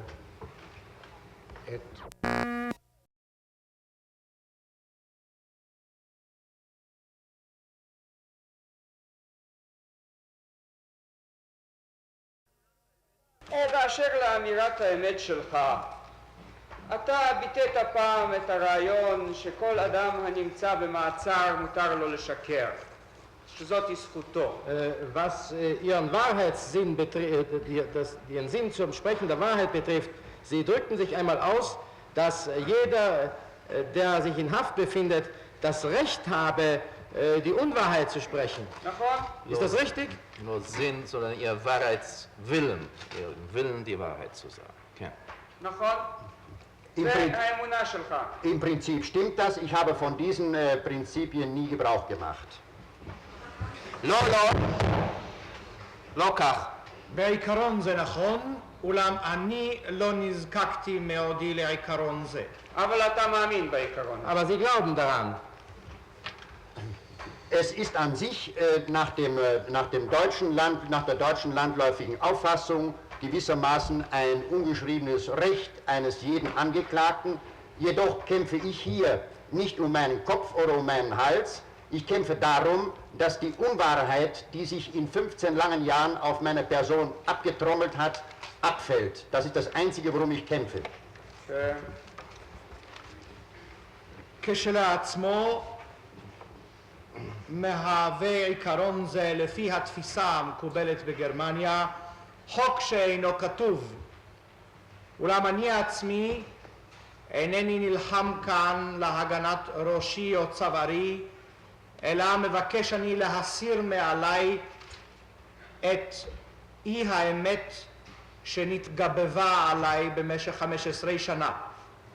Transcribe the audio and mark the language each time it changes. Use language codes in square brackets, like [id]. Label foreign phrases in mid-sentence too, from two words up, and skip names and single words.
[he] באשר לאמירת האמת שלך, אתה ביטאת פעם את הרעיון שכל אדם הנמצא במעצר מותר לו לשקר, שזאת היא זכותו. [de] Was Ihren Wahrheitssinn Ihren Sinn zum Sprechen der Wahrheit betrifft, Sie drückten sich einmal aus, dass jeder, der sich in Haft befindet, das Recht habe, die Unwahrheit zu sprechen. Ist das richtig? Nur Sinn, sondern ihr Wahrheitswillen, ihren Willen, die Wahrheit zu sagen. Okay. Im Prinzip stimmt das. Ich habe von diesen Prinzipien nie Gebrauch gemacht. [he] לא כך. בעיקרון זה נכון, אולם אני לא נזקקתי מעודי לעיקרון זה. אבל אתה מאמין בעיקרון. [de] Aber Sie glauben daran. Es ist an sich nach der deutschen landläufigen Auffassung gewissermaßen ein ungeschriebenes Recht eines jeden Angeklagten. Jedoch kämpfe ich hier nicht um meinen Kopf oder um meinen Hals. Ich kämpfe darum, dass die Unwahrheit, die sich in 15 langen Jahren auf meine Person abgetrommelt hat, abfällt. Das ist das Einzige, worum ich kämpfe. [he] כשלעצמו מהווה עיקרון זה לפי התפיסה המקובלת בגרמניה חוק שאינו כתוב. אולם אני עצמי אינני נלחם כאן להגנת ראשי או צווארי, אלא מבקש אני להסיר מעליי את אי האמת שנתגבבה עליי במשך 15 שנה.